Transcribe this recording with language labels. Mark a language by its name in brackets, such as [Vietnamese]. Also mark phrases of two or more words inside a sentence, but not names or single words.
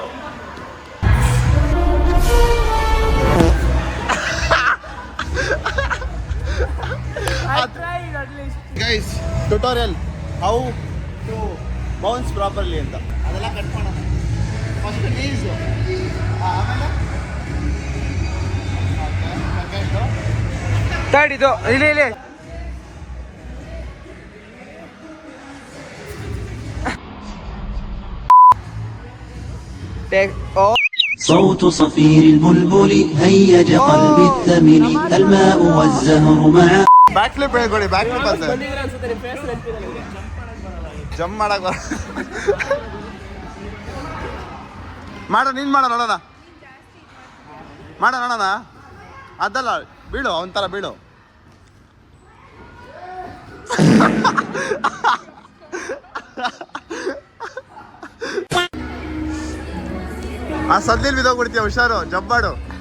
[English] guys, tutorial how to bounce properly [Kannada] ಅಂತ, ಅದೆಲ್ಲ ಕಟ್ ಮಾಡೋಣ. ಫಸ್ಟ್ ನೀಸು, ಆಮೇಲೆ ತರ್ಡ್ ಇದು ಇಲ್ಲಿ ಇಲ್ಲಿ. [Arabic] صوت صفير البلبل هيج قلبي الثمن الماء والزهر معا. [English] back flip [Kannada] ಹೇಳ್ಕೊಡಿ. [English] back flip [Kannada] ಅಂತ ಜಂಪ್ ಮಾಡಕ್ ಬರ. ಮಾಡ, ನೀನ್ ಮಾಡ ನೋಡೋಣ. ಮಾಡ ನೋಡೋಣ. ಅದಲ್ಲ, ಬೀಳು, ಅವನ ಥರ ಬೀಳು. ಆ ಸದ್ಲಿಲ್ ಬಿದ್ದೋಗ್ಬಿಡ್ತೀಯ, ಹುಷಾರು. ಜಂಪ್ ಮಾಡು.